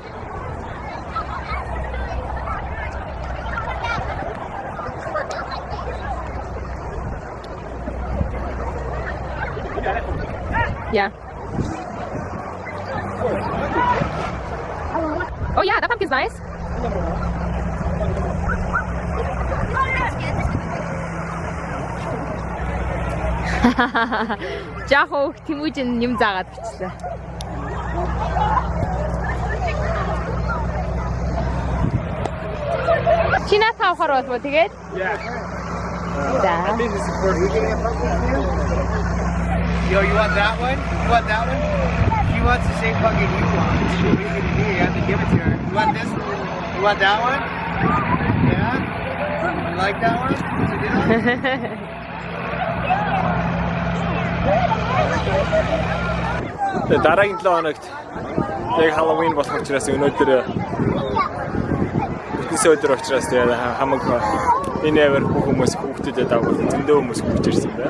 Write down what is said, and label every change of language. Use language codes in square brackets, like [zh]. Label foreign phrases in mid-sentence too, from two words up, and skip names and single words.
[en] Yeah. Oh yeah, that pumpkin's nice. [mn] Жахоо Тэмүүжин юм заагаад бичсэн. Чинаа таахаар болов тэгээд? [en] Yeah. [mn] За. [en] I think this is perfect. Yo, you want that one? You want that one? She wants the same bucket you want. What are you gonna do? You have to give it to her. You want this one? You want that one? Yeah? You like that one? [mn] Дараагийн 7 хоногт яг Halloween болох учраас өнөөдөр бүтэнсэ өдөр учраас тэгээд хамаг энэ эвэр бүх хүмүүс хүүхдэд дагуулсан зөндөө хүмүүс хөвч ирсэн байна.